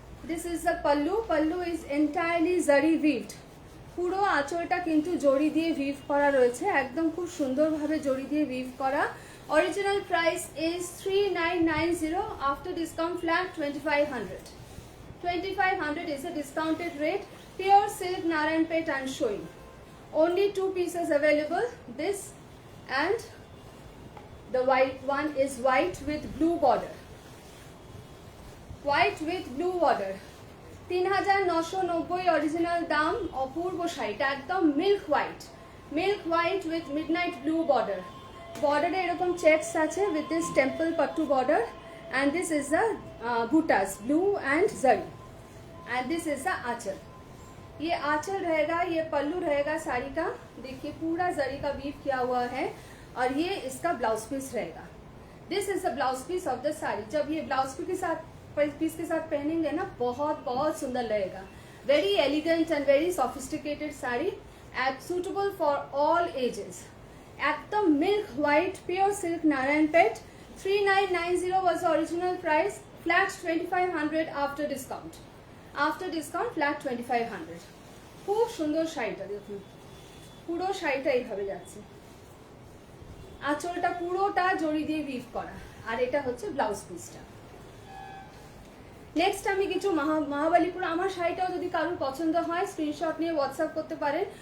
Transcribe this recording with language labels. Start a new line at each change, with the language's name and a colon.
English: This is the pallu, pallu is entirely zari weaved.
Bangla: পুরো আঁচলটা কিন্তু জড়ি দিয়ে উইভ করা রয়েছে, একদম খুব সুন্দরভাবে জড়ি দিয়ে উইভ করা।
English: Original price is 3990, after discount flat 2500। 2500 is a discounted rate, pure silk Narayanpet and showing। Only 2 pieces available, this and the white one is white with blue border, white with blue border।
Bangla: 3990 original দাম। অপূর্ব শাড়িটা একদম
English: Milk white, milk white with midnight blue border.
Bangla: বর্ডারে এরকম checks আছে
English: with this temple pattu border, and this is the butas, blue and zari, and this is the
Hindi: आंचल। ये आंचल रहेगा, ये पल्लू रहेगा साड़ी का। देखिए पूरा जरी का वीव किया हुआ है और ये इसका ब्लाउज पीस रहेगा।
English: This is the blouse piece of the sari.
Hindi: जब ये ब्लाउज पीस के साथ पहनेंगे ना, बहुत बहुत सुंदर लगेगा।
English: Very elegant and very sophisticated sari, and suitable for all ages.
Hindi: एकदम milk white pure silk Narayanpet.
English: 3990 was the original price, flat 2500 after discount, after discount flat 2500।
Bangla: খুব সুন্দর শাড়িটা দেখুন, পুরো শাড়িটা এইভাবে যাচ্ছে, আঁচলটা পুরোটা জড়ি দিয়ে উইভ করা, আর এটা হচ্ছে ব্লাউজ পিসটা। নেক্সট আমি কিছু মহাবালিপুর। আমার শাড়িটাও যদি কারোর পছন্দ হয় স্ক্রিনশট নিয়ে হোয়াটসঅ্যাপ করতে পারেন।